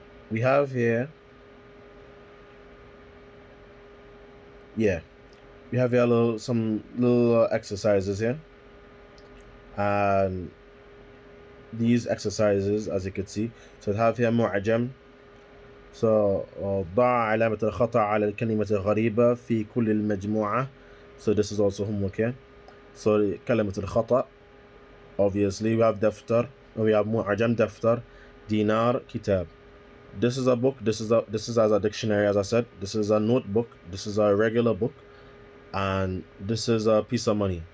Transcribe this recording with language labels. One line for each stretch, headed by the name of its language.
English: We have here, yeah, we have here some little exercises here, and these exercises, as you can see, so have here معجم.
Arabic: So ضع علامة الخطأ على الكلمة الغريبة في كل المجموعة.
English: So this is also homework here. So
Arabic: كلمة الخطأ,
English: obviously we have دفتر, we have معجم دفتر, dinar, kitab. This is a book, this is as a dictionary, as I said. This is a notebook, this is a regular book, and this is a piece of money.